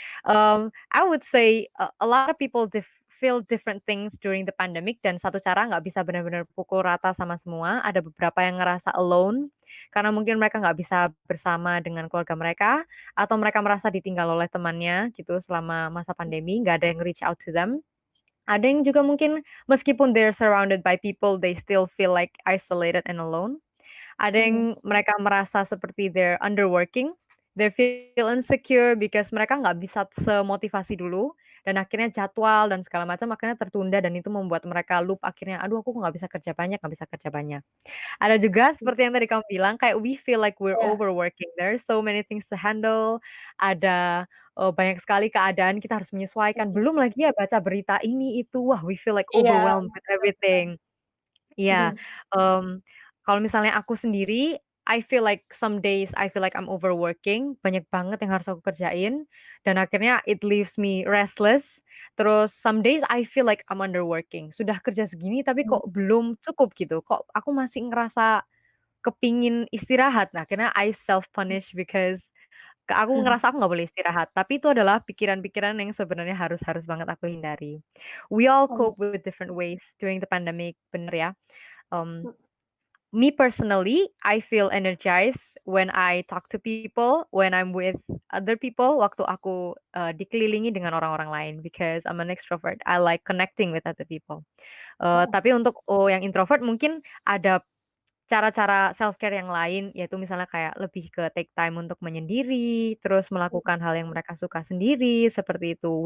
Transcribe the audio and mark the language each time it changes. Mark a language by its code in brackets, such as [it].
[en] I would say a lot of people feel different things during the pandemic [id] dan satu cara nggak bisa benar-benar pukul rata sama semua. Ada beberapa yang ngerasa alone karena mungkin mereka nggak bisa bersama dengan keluarga mereka atau mereka merasa ditinggal oleh temannya gitu selama masa pandemi, nggak ada yang [en] reach out to them. [id] Ada yang juga mungkin meskipun [en] they're surrounded by people, they still feel like isolated and alone. [id] Ada yang mereka merasa seperti [en] they're underworking, they feel insecure because [id] mereka nggak bisa semotivasi dulu, dan akhirnya jadwal dan segala macam akhirnya tertunda dan itu membuat mereka loop akhirnya, "Aduh aku nggak bisa kerja banyak nggak bisa kerja banyak." Ada juga seperti yang tadi kamu bilang, kayak [en] we feel like we're [id] Iya, [en] overworking, there are so many things to handle, [id] ada, banyak sekali keadaan kita harus menyesuaikan, belum lagi ya baca berita ini itu, wah [en] we feel like [id] iya, [en] overwhelmed with everything. [id] Iya, mhm, kalau misalnya aku sendiri, [en] I feel like some days I feel like I'm overworking, [id] banyak banget yang harus aku kerjain, dan akhirnya [en] it leaves me restless. [id] Terus [en] some days I feel like I'm underworking, [id] sudah kerja segini tapi [en] mhm, [id] kok belum cukup gitu, kok aku masih ngerasa kepingin istirahat. Nah, akhirnya [en] I self punish because [id] aku ngerasa aku nggak boleh istirahat, tapi itu adalah pikiran-pikiran yang sebenarnya harus harus banget aku hindari. [en] We all mhm, cope with different ways during the pandemic, [id] bener ya. Um, mhm, [en] Me personally, I feel energized when I talk to people, when I'm with other people, [id] waktu aku dikelilingi dengan orang-orang lain, [en] because I'm an extrovert. I like connecting with other people. mhm, [id] Tapi untuk yang introvert mungkin ada cara-cara self-care yang lain, yaitu misalnya kayak lebih ke [en] take time [id] untuk menyendiri, terus melakukan hal yang mereka suka sendiri, seperti itu.